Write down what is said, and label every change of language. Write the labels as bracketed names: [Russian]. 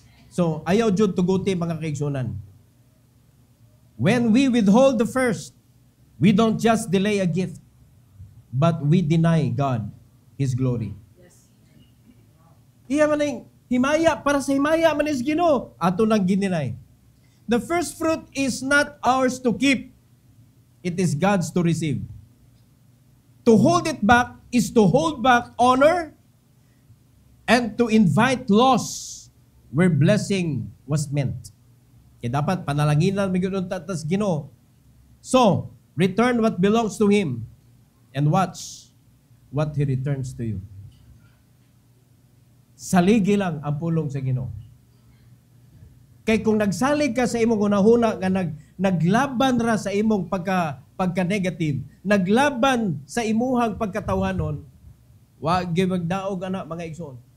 [Cebuano] So, ayaw jud tuguti mga kaigsunan. [English] When we withhold the first, we don't just delay a gift, but we deny God His glory. Yes. [Cebuano] Iya man ang himaya, para sa himaya man is Ginoo, ato nang gininay. [English] The first fruit is not ours to keep. It is God's to receive. To hold it back is to hold back honor and to invite loss where blessing was meant. [Cebuano] Kaya dapat panalanginan mi gyud tatas Ginoo. [English] So, return what belongs to Him and watch what He returns to you. [Cebuano] Saligi lang ang pulong sa Ginoo. Kay kung nagsalig ka sa imong hunahuna nga naglaban ra sa imong pagka-negative, naglaban sa imuhang pagkatawhanon, wa gyud magdaog ana mga igsoon.